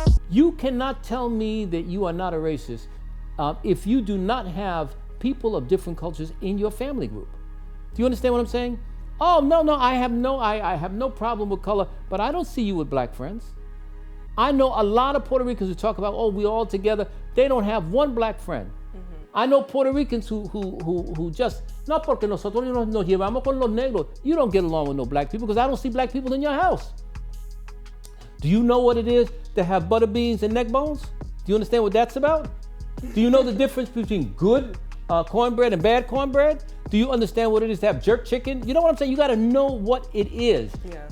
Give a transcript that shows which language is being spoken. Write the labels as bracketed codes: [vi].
[en] You cannot tell me that you are not a racist if you do not have people of different cultures in your family group. Do you understand what I'm saying? Oh, no, I have no problem with color, but I don't see you with black friends. I know a lot of Puerto Ricans who talk about, oh, we all together. They don't have one black friend. I know Puerto Ricans who just, [es] no porque nosotros nos llevamos con los negros. [en] You don't get along with no black people because I don't see black people in your house. Do you know what it is to have butter beans and neck bones? Do you understand what that's about? Do you know the difference between good cornbread and bad cornbread? Do you understand what it is to have jerk chicken? You know what I'm saying? You got to know what it is. Yeah.